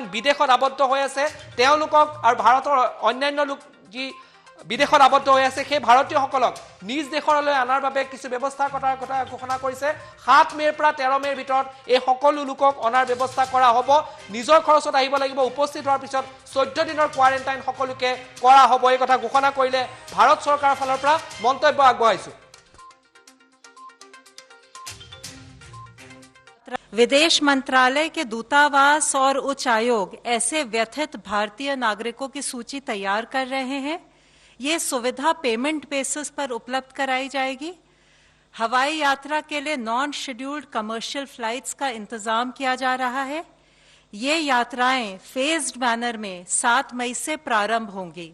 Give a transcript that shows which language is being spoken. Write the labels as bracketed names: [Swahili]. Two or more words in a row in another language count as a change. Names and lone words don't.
[Assamese] বিদেশত আবদ্ধ হৈ আছে তেওঁলোকক আৰু ভাৰতৰ অন্যান্য লোক যি বিদেশত আবদ্ধ হৈ আছে সেই ভাৰতীয়সকলক নিজ দেশলৈ অনাৰ বাবে কিছু ব্যৱস্থাৰ কথা ঘোষণা কৰিছে 7 মেৰ পৰা 13 মেৰ ভিতৰত এই সকলো লোকক অনাৰ ব্যৱস্থা কৰা হ'ব নিজৰ খৰচত আহিব লাগিব উপস্থিত হোৱাৰ পিছত 14 দিনৰ কোৱাৰেণ্টাইন সকলোকে কৰা হ'ব এই কথা ঘোষণা কৰিলে ভাৰত চৰকাৰৰ ফালৰ পৰা মন্তব্য আগবঢ়াইছো [Hindi] विदेश मंत्रालय के दूतावास और उच्च आयोग ऐसे व्यथित भारतीय नागरिकों की सूची तैयार कर रहे हैं ये सुविधा [English] payment basis [Hindi] पर उपलब्ध कराई जाएगी हवाई यात्रा के लिए [English] non scheduled commercial flights [Hindi] का इंतजाम किया जा रहा है ये यात्राएं [English] phased manner [Hindi] में 7 मई से प्रारंभ होंगी